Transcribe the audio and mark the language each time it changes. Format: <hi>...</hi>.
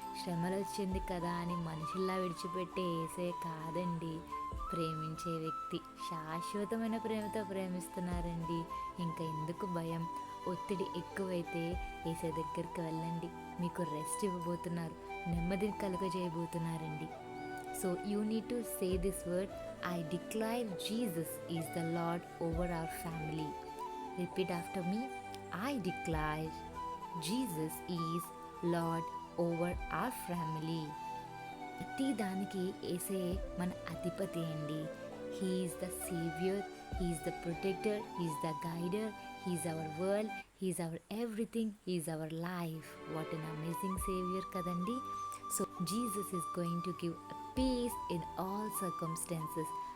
<te>శ్రమలు వచ్చింది కదా అని మనుషుల్లా విడిచిపెట్టే యేసయ్య కాదండి, ప్రేమించే వ్యక్తి. శాశ్వతమైన ప్రేమతో ప్రేమిస్తున్నారండి. ఇంకా ఎందుకు భయం? ఒత్తిడి ఎక్కువైతే యేసయ్య దగ్గరికి వెళ్ళండి, మీకు రెస్ట్ ఇవ్వబోతున్నారు, నెమ్మదిని కలుగజేయబోతున్నారండి.</te> <en>So you need to say this word, I declare Jesus is the Lord over our family. Repeat after me. I declare Jesus is Lord over our family.</en> <te>ప్రతి దానికి యేసయ్యే మన అధిపతి అండి.</te> <en>He is the saviour, he is the protector, he is the guider, he is our world, he is our everything, he is our life. What an amazing saviour కదండి. So Jesus is going to give peace in all circumstances.</en>